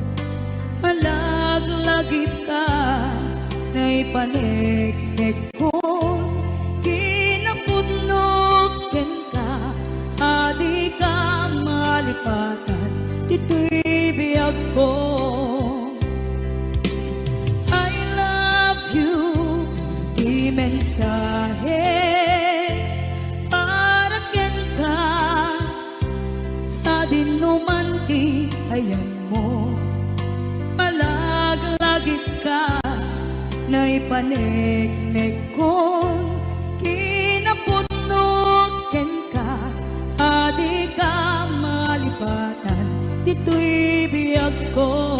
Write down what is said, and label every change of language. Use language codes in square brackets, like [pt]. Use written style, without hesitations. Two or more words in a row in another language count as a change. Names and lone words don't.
[ilo] malaglagip ka, na'y paneknek ko, kinapudnot ken ka, adi ka malipatan, dito'y biyag ko. [en] I love you, [ilo] di mensahe para ken ka, sa dinuman ti ayan mo, malaglagip ka, na'y paneknek ko, kinapudnot ken ka, adi ka malipatan, dito'y biyag ko.